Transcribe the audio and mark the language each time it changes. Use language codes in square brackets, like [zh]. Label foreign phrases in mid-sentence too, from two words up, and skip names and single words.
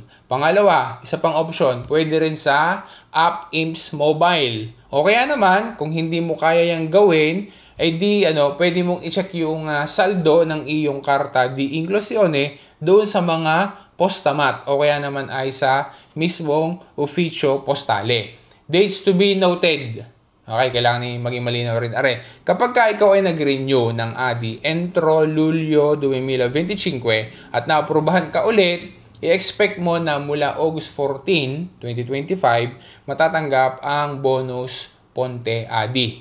[tl] Pangalawa, isa pang option, pwede rin sa app IMSS Mobile. O kaya naman, kung hindi mo kaya yung gawin, ay pwede mong i-check yung saldo ng iyong [it] karta di inklusione [tl] doon sa mga postamat o kaya naman ay sa mismong [it] ufficio postale. [en] Dates to be noted. [tl] Okay, kailangan maging malinaw rin. Kapag ikaw ay nag-renew ng ADI [it] entro Luglio [tl] 2025 at naaprubahan ka ulit, i-expect mo na mula August 14, 2025, matatanggap ang bonus Ponte ADI.